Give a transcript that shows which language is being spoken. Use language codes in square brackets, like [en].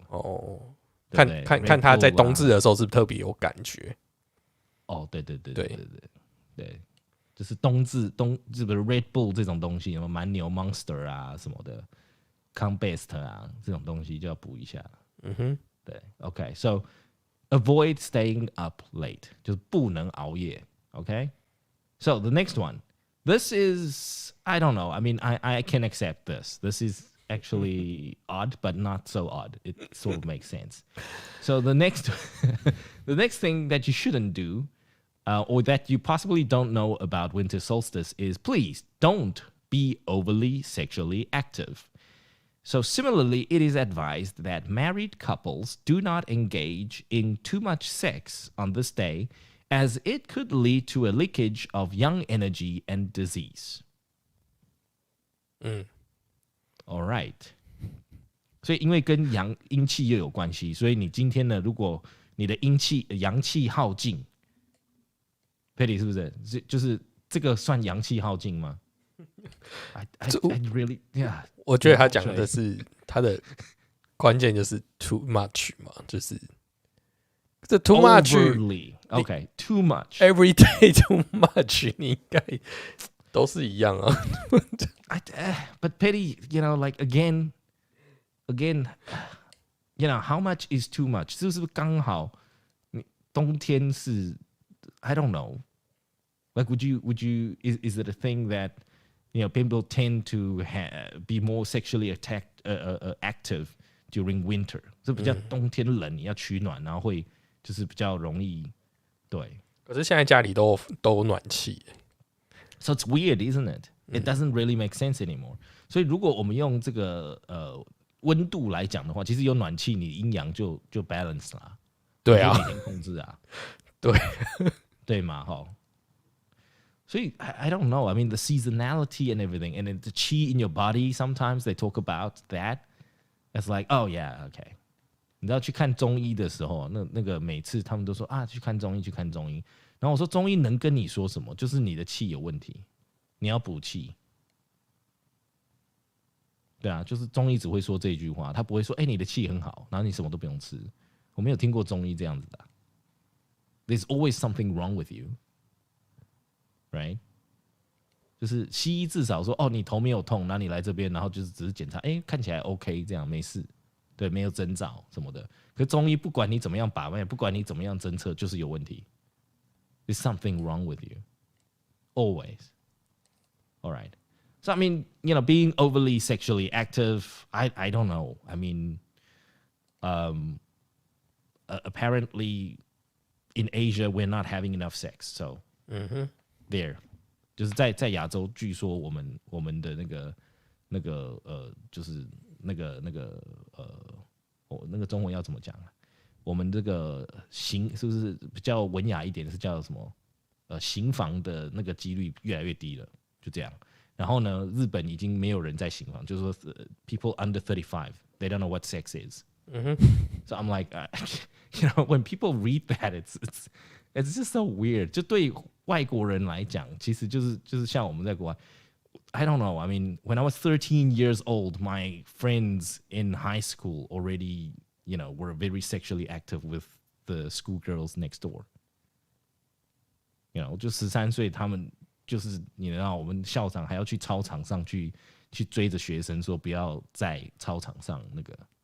[zh] 哦，对不对看他在冬至的时候是不是特别有感觉？哦，对，就是冬至这个 Red Bull 这种东西，什么蛮牛 Monster 啊什么的 ，Combest 啊这种东西就要补一下。对 [en] ，OK，so avoid staying up late， [zh] 就是不能熬夜。 [en] OK，so the next one. This is, I don't know. I mean, I can accept this. This is actually odd, but not so odd. It sort of makes sense. So the next thing that you shouldn't do, or that you possibly don't know about winter solstice is please don't be overly sexually active. So similarly, it is advised that married couples do not engage in too much sex on this day, as it could lead to a leakage of young energy and disease. All right. [zh] 所以因为跟阴气又有关系，所以你今天呢，如果你的阳气耗尽 ，Patty 是不是？就是这个算阳气耗尽吗？ [en] I really yeah。 [zh] 我觉得他讲的是他的关键就是 [en] too much [zh] 嘛，就是这 too much [en] OK too much every day too much [zh] 你应该都是一样啊。 [en] But Patty, like again, how much is too much? [zh] 是不是刚好？冬天是 [en] I don't know. Like, would you? Is it a thing that people tend to be more sexually active during winter? [zh] 是比较冬天冷，你要取暖，然后会就是比较容易对。可是现在家里都有暖气。 [en] So it's weird, isn't it? It doesn't really make sense anymore. [zh] 所以如果我们用这个温度来讲的话，其实有暖气，你阴阳就 balance 啦。对啊，每天控制啊。对对嘛，哈。所以 [en] I don't know. I mean, the seasonality and everything, and the qi in your body. Sometimes they talk about that. It's like, oh yeah, okay. [zh] 你知道去看中医的时候，那个每次他们都说啊，去看中医，去看中医。然后我说中医能跟你说什么？就是你的气有问题，你要补气。对啊，就是中医只会说这句话，他不会说你的气很好，然后你什么都不用吃。我没有听过中医这样子的。 [en] There's always something wrong with you, right? [zh] 就是西医至少说你头没有痛，然后你来这边，然后就是只是检查，看起来 OK， 这样没事，对，没有征兆什么的。可中医不管你怎么样把脉，不管你怎么样侦测，就是有问题。 [en] There's something wrong with you, always. All right. So I mean, being overly sexually active, I don't know. I mean, apparently in Asia we're not having enough sex. So there. [zh] 就是在亚洲，据说我们的那个就是那个中文要怎么讲啊？我们这个是不是比较文雅一点？是叫什么？行房的那个几率越来越低了，就这样。然后呢，日本已经没有人在行房，就是说 [en] people under 35, they don't know what sex is. So I'm like, when people read that, it's just so weird. [zh] 就对外国人来讲，其实就是像我们在国外。 [en] I don't know. I mean, when I was 13 years old, my friends in high school already, were very sexually active with the schoolgirls next door. [zh] 就13岁，他们就是你知道，我们校长还要去操场上去追着学生说不要在操场上那个。